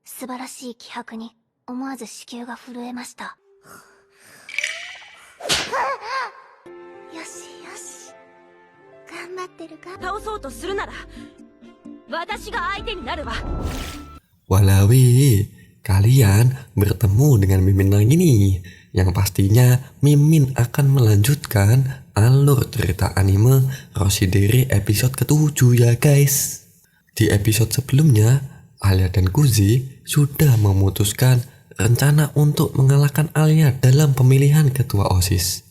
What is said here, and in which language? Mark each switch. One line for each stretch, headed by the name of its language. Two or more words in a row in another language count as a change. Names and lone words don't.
Japanese: 素晴らしい気迫に思わず子宮が震えました。よしよし、頑張ってるか。倒そうとするなら私が相手になるわ。
Indonesian: Walawi, kalian bertemu dengan Mimin lagi nih. Yang pastinya Mimin akan melanjutkan alur cerita anime Roshidere episode ke-7 ya guys. Di episode sebelumnya, Alia dan Kuzi sudah memutuskan rencana untuk mengalahkan Alia dalam pemilihan ketua OSIS.